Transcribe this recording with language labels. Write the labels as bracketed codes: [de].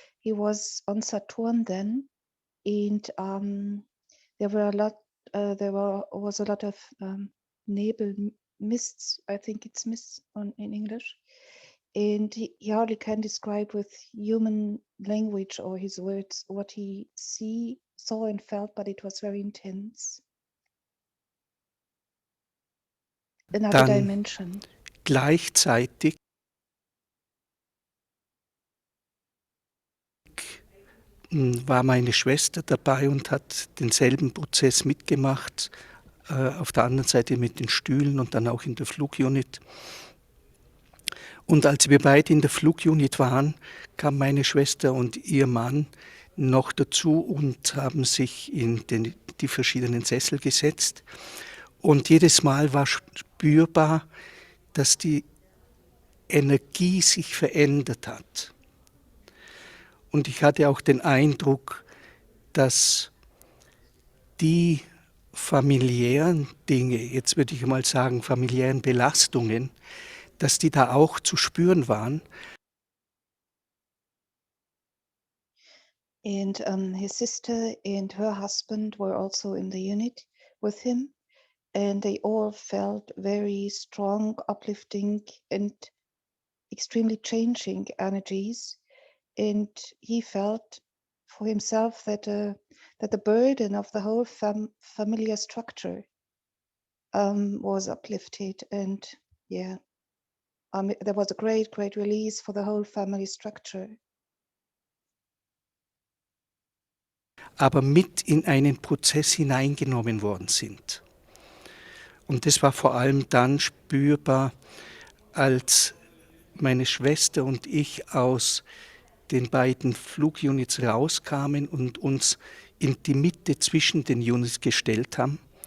[en] He was on Saturn then, and there was a lot of nebel, mists. I think it's mists in English, and he hardly can describe with human language or his words what he saw and felt, but it was very intense. Another [de] Dann [en] dimension. [de] gleichzeitig war meine Schwester dabei und hat denselben Prozess mitgemacht, auf der anderen Seite mit den Stühlen und dann auch in der Flugunit. Und als wir beide in der Flugunit waren, kam meine Schwester und ihr Mann noch dazu und haben sich in die verschiedenen Sessel gesetzt. Und jedes Mal war spürbar, dass die Energie sich verändert hat. Und ich hatte auch den Eindruck, dass die familiären Dinge, jetzt würde ich mal sagen familiären Belastungen, dass die da auch zu spüren waren. [en] And his sister and her husband were also in the unit with him, and they all felt very strong, uplifting, and extremely changing energies. And he felt for himself that the burden of the whole familiar structure was uplifted, and there was a great release for the whole family structure. [de] Aber mit in einen Prozess hineingenommen worden sind. Und das war vor allem dann spürbar, als meine Schwester und ich aus den beiden Flugunits rauskamen und uns in die Mitte zwischen den Units gestellt haben,